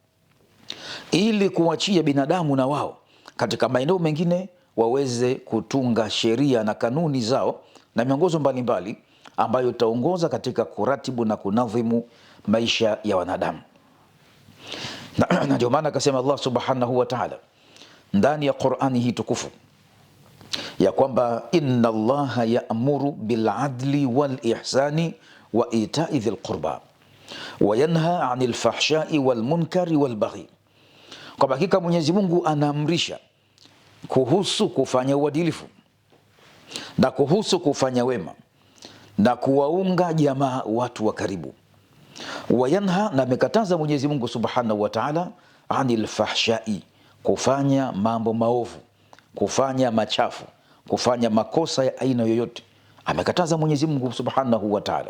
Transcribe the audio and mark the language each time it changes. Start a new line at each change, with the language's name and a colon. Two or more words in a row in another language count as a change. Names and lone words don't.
Swahili: ili kuachia binadamu na wao katika maeneo mengine waweze kutunga sheria na kanuni zao na miongozo mbalimbali ambayo itaongoza katika kuratibu na kunadhimu maisha ya wanadamu. Na ndio maana akasema Allah
Arabic: سبحانه وتعالى
Swahili: ndani ya Qur'ani hii tukufu ya kwamba
Arabic: إن الله يأمر بالعدل والإحسان وإيتاء ذي القربى وينهى عن الفحشاء والمنكر والبغي,
Swahili: kwa hakika Mwenyezi Mungu anaamrisha kuhusu kufanya uadilifu na kuhusu kufanya wema na kuwaunga jamaa watu wa karibu. Wayanha, na amekataza Mwenyezi Mungu
Arabic: سبحانه وتعالى, عن الفحشاء,
Swahili: kufanya mambo maovu, kufanya machafu, kufanya makosa ya aina yoyote, amekataza Mwenyezi Mungu
Arabic: سبحانه وتعالى.